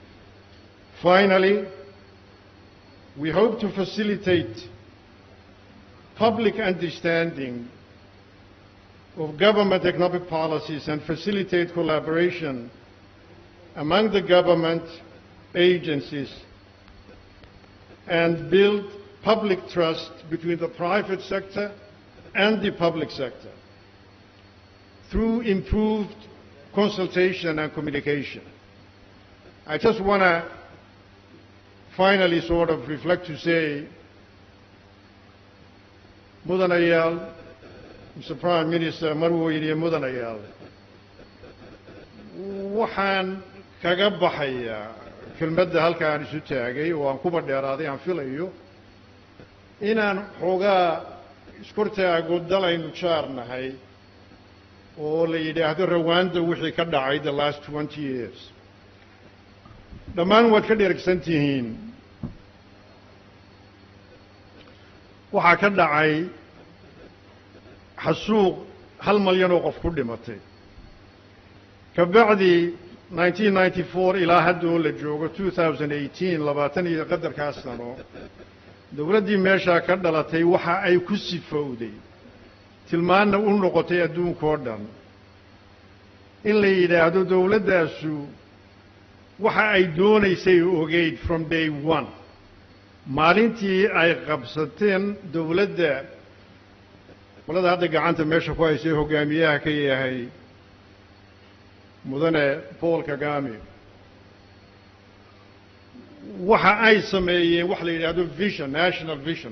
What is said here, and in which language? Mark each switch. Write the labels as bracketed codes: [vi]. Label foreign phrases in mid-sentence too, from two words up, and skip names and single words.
[en] Finally, we hope to facilitate public understanding of government economic policies and facilitate collaboration among the government agencies and build public trust between the private sector and the public sector through improved consultation and communication. I just want to finally sort of reflect to say, [so] Mudanayaal, Mr. [en] Prime Minister, [so] Marweyne Mudanayaal, waxaan kaga baxayaa kelmadda halkaan isu taagay oo aan kuba dheeraaday aan filayo inaan xoogaa iskortaago dalaynu jaarnahay oo la yidhaahdo Rwanda wixii ka dhacay [en] the last 20 years. [so] Dhammaan waad ka dheregsan tihiin waxaa ka dhacay xasuuq 1 malyan oo qof ku dhimatay. kabacdi 1994 ilaa hadda oo la joogo 2018 labaatan iyo qadarkaas sano dowladdii meeshaa ka dhalatay waxa ay ku sifowday tilmaanna u noqotay adduunkoo dhan in la yidhaahdo dowladdaasu waxa ay doonaysay ogeyd [en] from day one. [so] maalintii ay qabsateen dowladda qolada hadda gacanta meesha ku haysay hogaamiyaha ka yahay mudane Paul Kagame, waxa ay sameeyeen wax la yidhaahdo [en] vision, national vision.